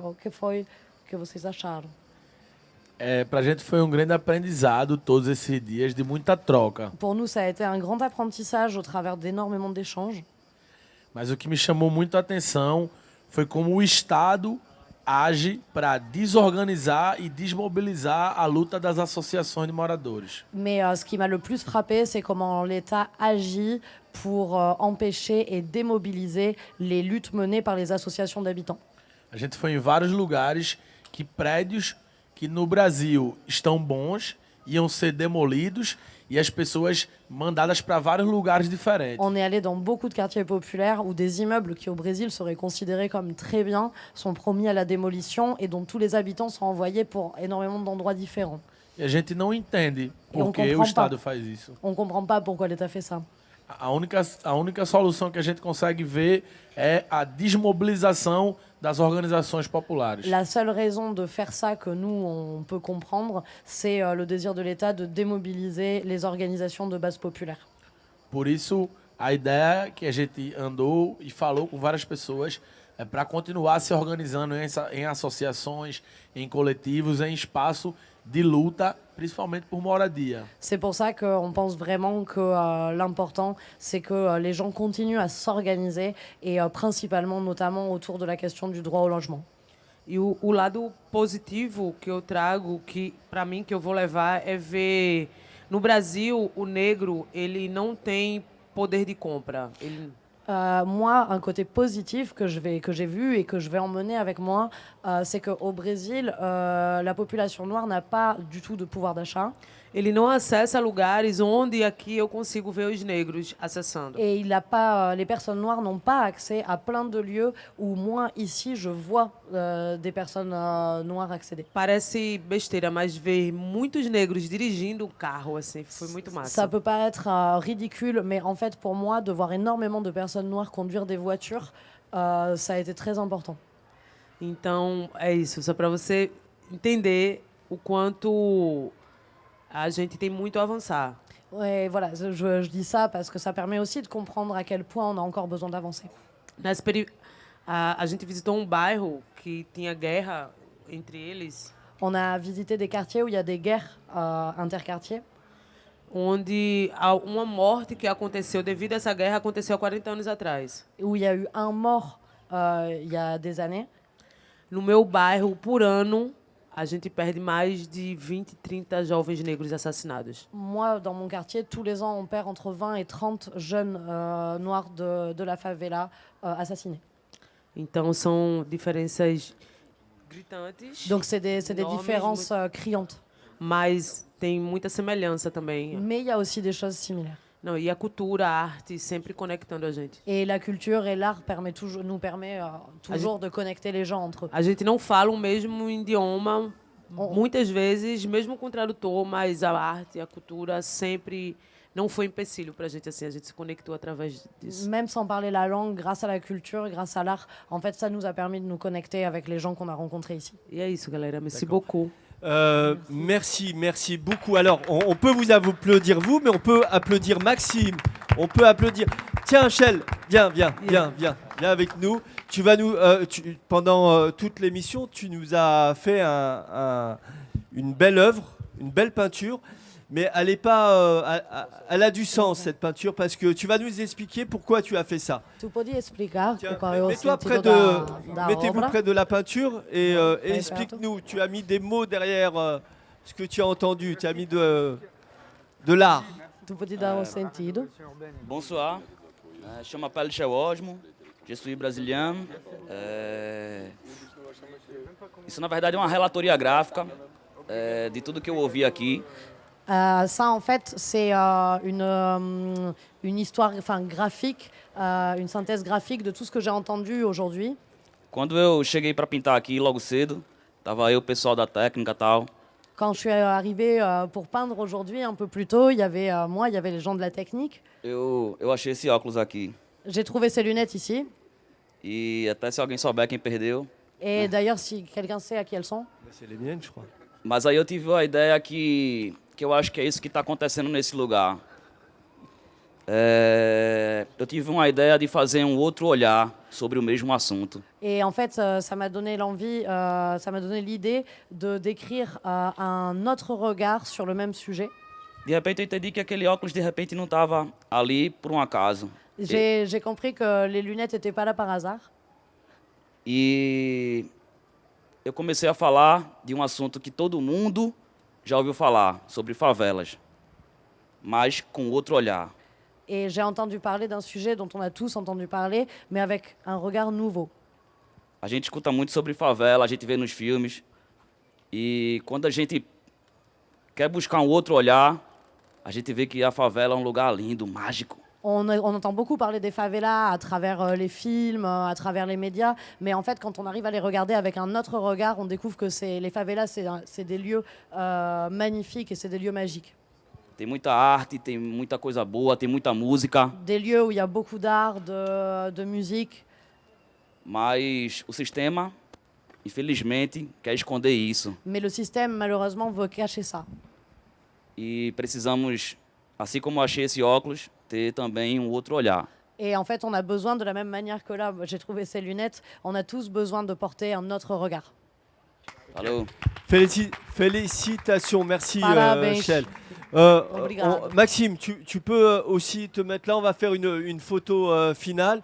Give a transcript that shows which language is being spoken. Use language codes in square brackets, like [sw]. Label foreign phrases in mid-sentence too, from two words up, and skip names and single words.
[pt] O que foi que vocês acharam? Pra gente foi um grande aprendizado todos esses dias, de muita troca. [fr] Pour nous, ça a été un grand apprentissage au travers d'énormément d'échanges. [pt] Mas o que me chamou muito a atenção foi como o Estado age para desorganizar e desmobilizar a luta das associações de moradores. [fr] Mais ce qui m'a le plus frappé, c'est comment l'État agit pour empêcher et démobiliser les luttes menées par les associations d'habitants. [pt] A gente foi em vários lugares que prédios que no Brasil estão bons iam ser demolidos e as pessoas mandadas para vários lugares diferentes. [fr] On est allé dans beaucoup de quartiers populaires où des immeubles qui au Brésil seraient considérés comme très bien sont promis à la démolition et dont tous les habitants sont envoyés pour énormément d'endroits différents. [pt] E a gente não entende [fr] E on [pt] por que o [fr] comprend [pt] Estado [fr] pas. [pt] faz isso. [fr] On ne comprend pas pourquoi l'État fait ça. [pt] A única solução que a gente consegue ver é a desmobilização das organizações populares. [fr] La seule raison de faire ça que nous, on peut comprendre, c'est le désir de l'État de démobiliser les organisations de base populaire. [pt] Por isso, a ideia que a gente andou e falou com várias pessoas é para continuar se organizando em associações, em coletivos, em espaço de luta, principalmente por moradia. [fr] C'est pour ça qu'on pense vraiment que l'important, c'est que les gens continuent à s'organiser et principalement, notamment autour de la question du droit au logement. [pt] E o lado positivo que eu trago, que para mim que eu vou levar, é ver no Brasil o negro ele não tem poder de compra. [fr] Moi, un côté positif que j'ai vu et que je vais emmener avec moi, c'est qu'au Brésil, la population noire n'a pas du tout de pouvoir d'achat. [pt] Ele não acessa lugares onde aqui eu consigo ver os negros acessando. [fr] Et les personnes noires n'ont pas accès à plein de lieux où moi, ici, je vois des personnes noires accéder. [pt] Parece besteira, mas ver muitos negros dirigindo um carro, assim, foi muito massa. [fr] Ça peut paraître ridicule, mais en fait, pour moi, de voir énormément de personnes noires conduire des voitures, ça a été très important. [pt] Então, é isso, só para você entender o quanto a gente tem muito a avançar. [fr] Ouais, voilà, je dis ça parce que ça permet aussi de comprendre à quel point on a encore besoin d'avancer. [pt] A gente visitou um bairro que tinha guerra entre eles. [fr] On a visité des quartiers où il y a des guerres interquartiers. [pt] Onde uma morte que aconteceu devido a essa guerra aconteceu há 40 anos atrás. [fr] Où il y a eu un mort il y a des années. [pt] No meu bairro, por ano, a gente perde mais de 20, 30 jovens negros assassinados. [fr] Moi, dans mon quartier, tous les ans, on perd entre 20 et 30 jeunes noirs de la favela assassinés. [pt] Então, são diferenças gritantes. [fr] Donc, c'est des différences criantes. [pt] Mas tem muita semelhança também. [fr] Mais il y a aussi des choses similaires. [pt] Não, e a cultura, a arte, sempre conectando a gente. [fr] Et la culture et l'art nous permet toujours de connecter les gens entre eux. [pt] A gente não fala o mesmo idioma, muitas vezes, mesmo com tradutor, mas a arte, a cultura sempre não foi empecilho para a gente, assim, a gente se conectou através disso. [fr] Même sans parler la langue, grâce à la culture, grâce à l'art, en fait, ça nous a permis de nous connecter avec les gens qu'on a rencontrés ici. [pt] E é isso, galera. [fr] Merci beaucoup. Merci beaucoup. Alors, on peut vous applaudir vous, mais on peut applaudir Maxime, on peut applaudir Tiens, Shell, viens avec nous. Tu vas nous, pendant toute l'émission, tu nous as fait une belle œuvre, une belle peinture, mais elle est pas, elle a du sens cette peinture parce que tu vas nous expliquer pourquoi tu as fait ça. [pt] Tu podia explicar [fr] Tiens, [pt] qual é o [fr] mets-toi [pt] sentido [fr] mettez-vous [pt] obra? [fr] près de la peinture et Ouais, explique-nous. Tu as mis des mots derrière ce que tu as entendu. Tu as mis de l'art. [pt] Tu podia dar o sentido. [fr] Bonsoir, chamo Paulo Osmo, je suis brésilien. [pt] Isso, na verdade, é uma relatoria gráfica de tudo que eu ouvi aqui. [fr] Ça, en fait, c'est une histoire graphique, une synthèse graphique de tout ce que j'ai entendu aujourd'hui. [pt] Quando eu cheguei para pintar aqui logo cedo, tava eu, o pessoal da técnica e tal. [fr] Quand je suis arrivée pour peindre aujourd'hui, un peu plus tôt, il y avait moi, il y avait les gens de la technique. [pt] Eu achei esse óculos aqui. [fr] J'ai trouvé ces lunettes ici. [pt] E até se alguém souber quem perdeu. [fr] Et d'ailleurs, si quelqu'un sait à qui elles sont. C'est les miennes, je crois. [pt] Mas aí eu tive a ideia que eu acho que é isso que está acontecendo nesse lugar. Eu tive uma ideia de fazer um outro olhar sobre o mesmo assunto. [fr] Et en fait, ça m'a donné l'envie, ça m'a donné l'idée de d'écrire un autre regard sur le même sujet. [pt] De repente eu entendi que aquele óculos de repente não estava ali por um acaso. [fr] J'ai compris que les lunettes n'étaient pas là par hasard. [pt] E eu comecei a falar de um assunto que todo mundo já ouviu falar, sobre favelas, mas com outro olhar. [fr] Et j'ai entendu parler d'un sujet dont on a tous entendu parler, mais avec un regard nouveau. [pt] A gente escuta muito sobre favela, a gente vê nos filmes, e quando a gente quer buscar um outro olhar, a gente vê que a favela é um lugar lindo, mágico. [fr] On entend beaucoup parler des favelas à travers les films, à travers les médias, mais en fait, quand on arrive à les regarder avec un autre regard, on découvre que les favelas, c'est des lieux magnifiques et c'est des lieux magiques. [pt] Tem muita arte, tem muita coisa boa, tem muita música. [fr] Des lieux où il y a beaucoup d'art, de musique. [pt] Mas o sistema, infelizmente, quer esconder isso. [fr] Mais le système, malheureusement, veut cacher ça. [pt] E precisamos, assim como eu achei esse óculos, ter também um outro olhar. [fr] Et en fait, on a besoin, de la même manière que là, j'ai trouvé ces lunettes, on a tous besoin de porter un autre regard. [pt] Falou. [fr] Félicitations, merci [pt] Parabéns. Shell. [fr] Maxime, tu peux aussi te mettre là, on va faire une photo finale.